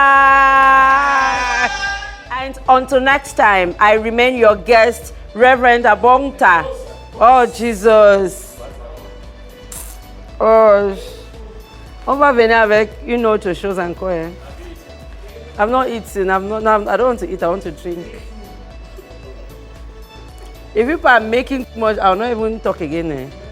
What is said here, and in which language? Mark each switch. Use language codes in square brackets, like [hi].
[en] Bye-bye. And until next time, I remain your guest, Reverend Abongta. Oh, Jesus. [fr] Oh, on va venir avec une autre chose encore. [en] I'm not eating. I don't want to eat. I want to drink. If people are making too much, I'll not even talk again.